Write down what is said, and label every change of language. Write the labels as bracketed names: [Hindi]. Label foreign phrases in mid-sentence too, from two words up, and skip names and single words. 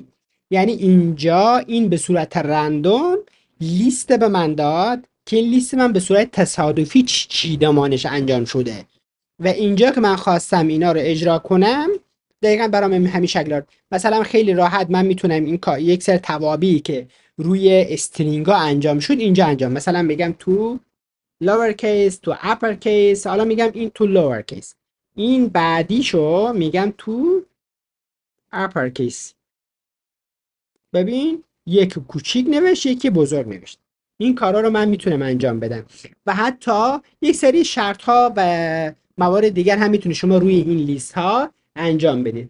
[Persian] یعنی اینجا این به صورت رندوم لیست به من داد که این لیست من به صورت تصادفی چیدمانش انجام شده و اینجا که من خواستم اینا رو اجرا کنم دقیقا برام همین شکل داد. مثلا خیلی راحت من میتونم این یک سر توابعی که روی استرینگا انجام شد اینجا انجام، مثلا بگم تو [English] lower case [Persian] تو [English] upper case، [Persian] حالا میگم این تو [English] lower case، [Persian] این بعدیشو میگم تو [English] upper case. [Persian] ببین یک کوچیک نوشت یکی بزرگ نوشت. این کارا رو من میتونم انجام بدم و حتی یک سری شرط ها و موارد دیگر هم میتونید شما روی این لیست ها انجام بدید.